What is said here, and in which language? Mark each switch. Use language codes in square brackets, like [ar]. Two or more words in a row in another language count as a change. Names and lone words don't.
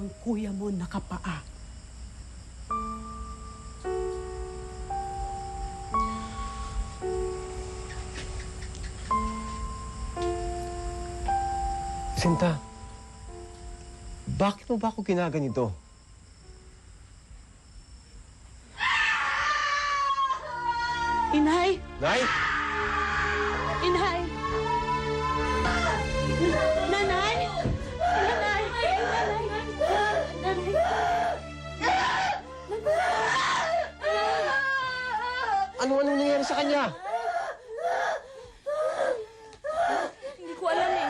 [tl] ang kuya mo nakapaa. Sinta, bakit mo ba ako ginaganito? Inay! Nay! Inay! Nanay! Nanay! Nanay! Anong nangyari sa kanya? Hindi ko alam eh.